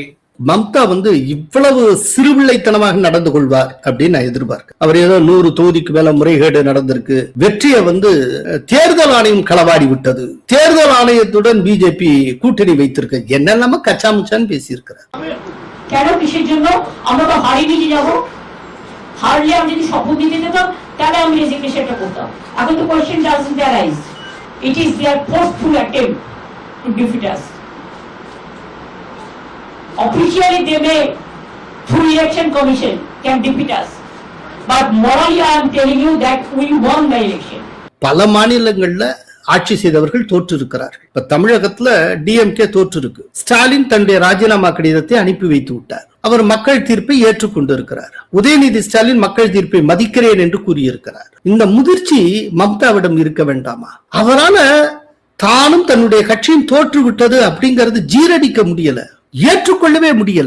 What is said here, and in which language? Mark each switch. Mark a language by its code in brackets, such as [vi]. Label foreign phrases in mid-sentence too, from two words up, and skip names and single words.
[ta] மம்தா இவ்வளவு சிறுபிள்ளைத்தனமாக நடந்து கொள்வார் அப்படின்னு நான் எதிர்பார்க்க. அவர் ஏதோ 100 தொகுதிக்கு மேல முறைகேடு நடந்திருக்கு, வெற்றியை தேர்தல் ஆணையம் களவாடி விட்டது, தேர்தல் ஆணையத்துடன் பிஜேபி கூட்டணி வைத்திருக்கு, என்னெல்லாம கச்சாமுச்சான்னு பேசி இருக்கிறார். [bn] কেন কিসের জন্য আমরা তো হারিয়ে নিয়ে যাবো? হারলে আমি যদি শপথ দিতে যেতাম তাহলে আমি রেজিগনেশনটা করতাম। এখন তো [en] question doesn't arise, it is their forceful attempt to defeat us. Officially they may through election commission can defeat us, but morally I am telling you that we won the election. [ta] பல மாநிலங்கள்ல ஆட்சி செய்தவர்கள் தோற்று இருக்கிறார்கள். இப்ப தமிழகத்துல டிஎம்கே தோற்று இருக்கு. ஸ்டாலின் தன்னுடைய ராஜினாமா கடிதத்தை அனுப்பி வைத்து விட்டார். அவர் மக்கள் தீர்ப்பை ஏற்றுக்கொண்டு இருக்கிறார். உதயநிதி ஸ்டாலின் மக்கள் தீர்ப்பை மதிக்கிறேன் என்று கூறியிருக்கிறார். இந்த முதிர்ச்சி மம்தாவிடம் இருக்க வேண்டாமா? அவரால் தானும் தன்னுடைய கட்சியும் தோற்று விட்டது அப்படிங்கிறது ஜீரணிக்க முடியல, ஏற்றுக்கொள்ளவே முடியல.